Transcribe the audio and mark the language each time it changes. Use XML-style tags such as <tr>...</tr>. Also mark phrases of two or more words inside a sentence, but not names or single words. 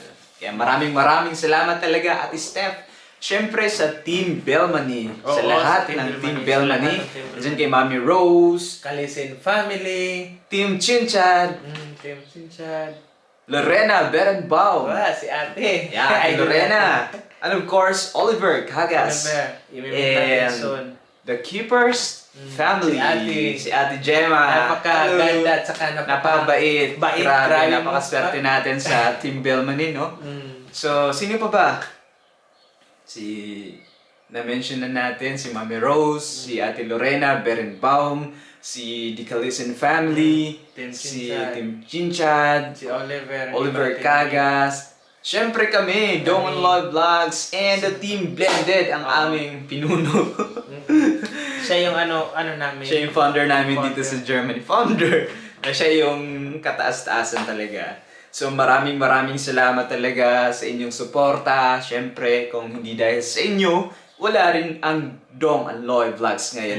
<tl>Kaya maraming salamat talaga Ate Steph. Siyempre sa Team Belmani, sa lahat ng Team Belmani, dyan kay Mami Rose, Kalisin Family, Team Chinchad, Team Sinchad, Lorena Berenbaum, si ate. Ate Lorena,</tl> <en>and of course, Oliver Cagas, and the Keepers family,</en> <tl>si Ate Gemma. Napakaganda at saka napakabait. Grabe, grabe, napakaswerte natin sa Team Belmani, no? So, sino pa ba? Na-mention na natin si Mami Rose, si Ate Lorena Berenbaum, si The Calisen Family, si Team Chinchad, si Oliver Cagas. Siyempre kami, Dong and Love Vlogs, and the Team Blended, ang aming pinuno. Siya yung namin. Siya yung founder namin dito sa Germany. Founder! Siya yung kataas-taasan talaga. So maraming salamat talaga sa inyong suporta. Siyempre, kung hindi dahil sa inyo, wala rin ang Dong and Loy Vlogs ngayon.</tl>